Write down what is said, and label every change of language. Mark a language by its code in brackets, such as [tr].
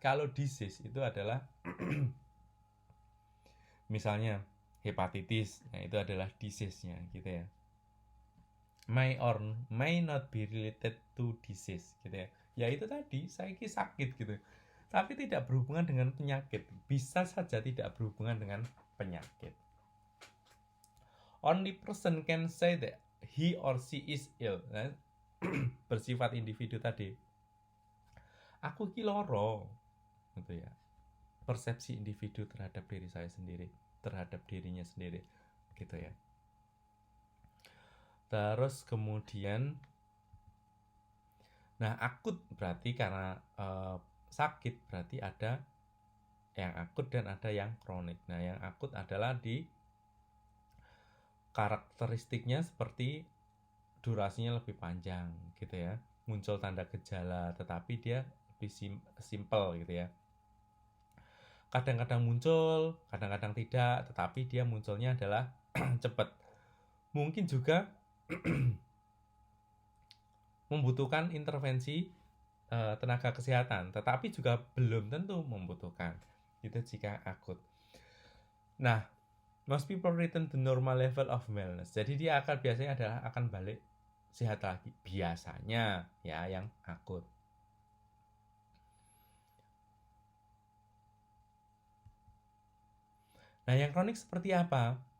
[id] Kalau disease itu adalah misalnya hepatitis, nah itu adalah disease-nya gitu ya. [en] May or may not be related to disease gitu ya. [id] Ya itu tadi, saya lagi sakit gitu. Tapi tidak berhubungan dengan penyakit. Bisa saja tidak berhubungan dengan penyakit. [en] Only person can say that he or she is ill. [id] Nah, bersifat individu tadi. [jv] Aku ki loro [id] gitu ya. Persepsi individu terhadap diri saya sendiri, terhadap dirinya sendiri gitu ya. Terus kemudian nah akut berarti karena sakit berarti ada yang akut dan ada yang kronik. Nah, yang akut adalah di karakteristiknya seperti durasinya lebih panjang gitu ya. Muncul tanda gejala tetapi dia lebih simple gitu ya. Kadang-kadang muncul, kadang-kadang tidak, tetapi dia munculnya adalah cepat. Mungkin juga membutuhkan intervensi tenaga kesehatan, tetapi juga belum tentu membutuhkan. Itu jika akut. [en] Nah, most people return to normal level of wellness. [id] Jadi dia biasanya adalah akan balik sehat lagi biasanya ya yang akut. Nah, yang kronik seperti apa?